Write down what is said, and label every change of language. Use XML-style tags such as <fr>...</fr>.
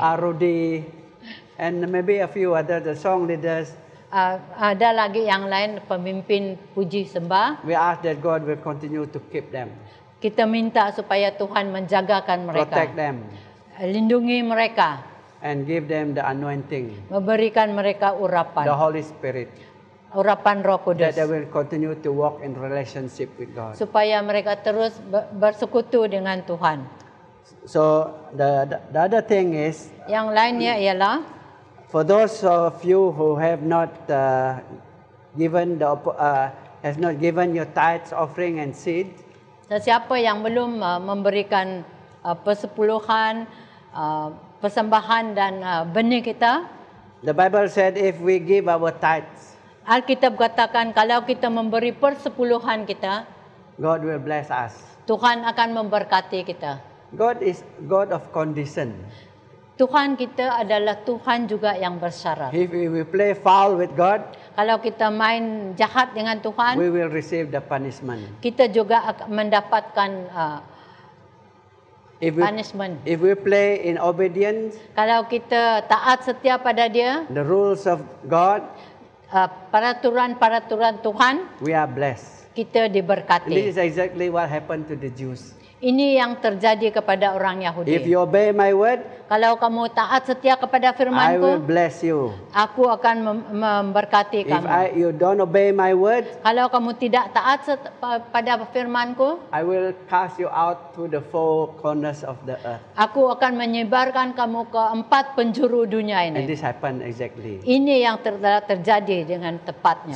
<en>Rudy, and maybe a few other the song leaders.</en> <ms>Ada lagi yang lain pemimpin puji sembah.</ms> <en>We ask that God will continue to keep them,</en> <ms>Kita minta supaya Tuhan menjagakan mereka,</ms> <en>protect them,</en> <ms>lindungi mereka,</ms> <en>and give them the anointing,</en> <ms>memberikan mereka</ms> <en>the</en> <ms>urapan</ms> <en>Holy Spirit,</en> <ms>Roh Kudus,</ms> <en>that they will continue to walk in relationship with God.</en> <ms>supaya mereka terus bersekutu dengan Tuhan.</ms> <en>So the other thing is,</en> <ms>Yang lainnya ialah</ms> <en>for those of you who have not given your tithes, offering, and seed,</en> <ms>Sesiapa yang belum memberikan persepuluhan, persembahan dan benih kita,</ms> <en>The Bible said if we give our tithes,</en> <ms>Alkitab katakan kalau kita memberi persepuluhan kita,</ms> <en>God will bless us.</en> <ms>Tuhan akan memberkati kita.</ms> <en>God is God of condition.</en> <ms>Tuhan kita adalah Tuhan juga yang bersyarat.</ms> <en>If we play foul with God,</en> <ms>Kalau kita main jahat dengan Tuhan,</ms> <en>we will receive the punishment.</en> <ms>kita juga akan mendapatkan punishment.</ms> <en>If we play in obedience,</en> <ms>Kalau kita taat setia pada Dia,</ms> <en>the rules of God,</en> <ms>peraturan-peraturan Tuhan,</ms> <en>we are blessed.</en> <ms>kita</ms> <en>And</en> <ms>diberkati.</ms> <en>this is exactly what happened to the Jews.</en> <ms>Ini yang terjadi kepada orang</ms> <en>If</en> <ms>Yahudi.</ms> <en>you obey my word,</en> <ms>Kalau kamu taat setia kepada</ms> <en>I will</en> <ms>firman-Ku,</ms> <en>bless you.</en> <ms>aku akan memberkati kamu.</ms> <en>you don't obey my word,</en> <ms>Kalau kamu tidak taat pada firman-Ku,</ms> <en>I will cast you out to the four corners of the earth.</en> <ms>aku akan menyebarkan kamu ke 4 penjuru dunia</ms> <en>And</en> <ms>ini.</ms> <en>this happened exactly.</en> <ms>Ini yang terjadi dengan tepatnya.</ms>